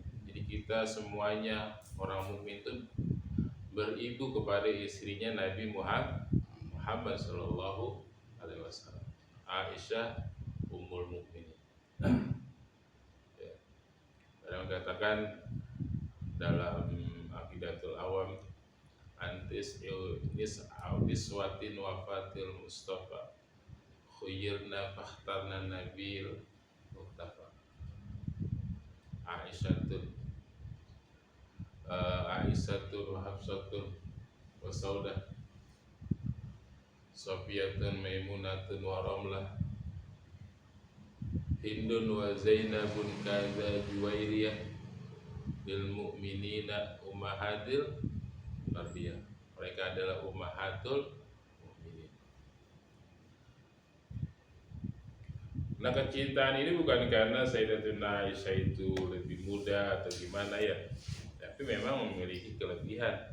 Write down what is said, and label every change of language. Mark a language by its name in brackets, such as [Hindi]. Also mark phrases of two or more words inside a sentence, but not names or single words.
[Indonesian] Jadi kita semuanya orang mukmin itu beribu kepada istrinya Nabi Muhammad [Arabic] صلى الله عليه وسلم. [Indonesian] Aisyah [Arabic] أم المؤمنين. [Indonesian] Ya. Ada katakan dalam Aqidatul Awam, [Arabic] عن تسع نسوة وفاة المصطفى خيرن فاخترن النبي المحتفى. عائشة وحفصة وسودة صفية ميمونة ورملة هند وزينب كذا جويرية بالمؤمنين أمهات التربية. [Indonesian] Mereka adalah [Arabic] أمهات المؤمنين. [Indonesian] Nah, kecintaan ini bukan karena Sayyidatuna Aisyah itu lebih muda atau gimana ya, tapi memang memiliki kelebihan.